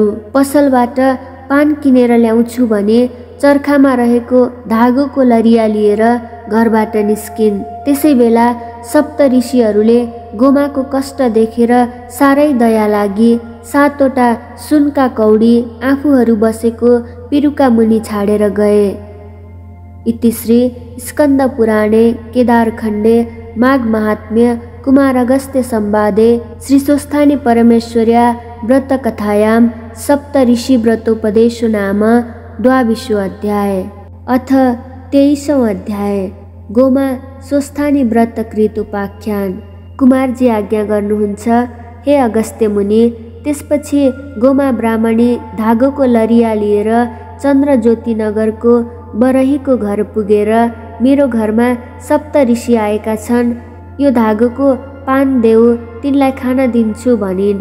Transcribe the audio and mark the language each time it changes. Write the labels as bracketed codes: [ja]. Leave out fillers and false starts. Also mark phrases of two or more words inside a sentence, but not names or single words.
[ne] पसलबाट पान किनेर ल्याउँछु भने चर्खामा रहेको धागोको लरिया लिएर घरबाट निस्किन्। त्यसै बेला सप्त ऋषिहरूले गोमाको कष्ट देखेर साह्रै दया लागि 7वटा सुनका कौडी आफूहरू बसेको पिरुका मुनि छाडेर गए। [sa] इति श्री स्कन्द पुराणे केदारखण्डे माघ महात्म्य कुमार अगस्त्य संवादे श्री स्वस्थानी परमेश्वर्या व्रत कथायां सप्त ऋषि व्रतोपदेशो नाम 22 अध्याय। अथ 23 अध्याय। गोमा स्वस्थानी व्रतकृत उपाख्यान। [ne] कुमारजी आज्ञा गर्नुहुन्छ, हे अगस्त्य मुनि। त्यसपछि गोमा ब्राह्मणी धागोको लरिया लिएर चन्द्रज्योति नगरको बरहीको घर पुगेर मेरो घरमा सप्त ऋषि आएका छन्, यो धागोको पान देऊ, तिनलाई खान दिन्छु भनिन्।